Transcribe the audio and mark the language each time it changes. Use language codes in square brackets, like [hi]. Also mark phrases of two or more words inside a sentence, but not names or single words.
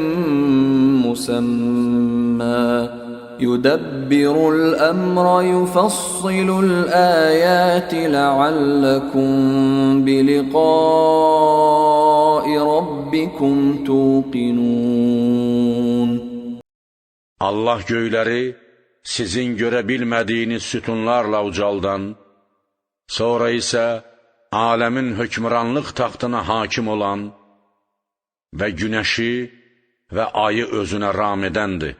[ar] مسمى يدبر الأمر يفصل الآيات لعلكم بلقاء ربكم توقنون. [az] Allah göyləri sizin görə bilmədiyiniz sütunlarla ucaldan, sonra isə aləmin hökmranlıq taxtına hakim olan və günəşi və ayı özünə ram edəndir.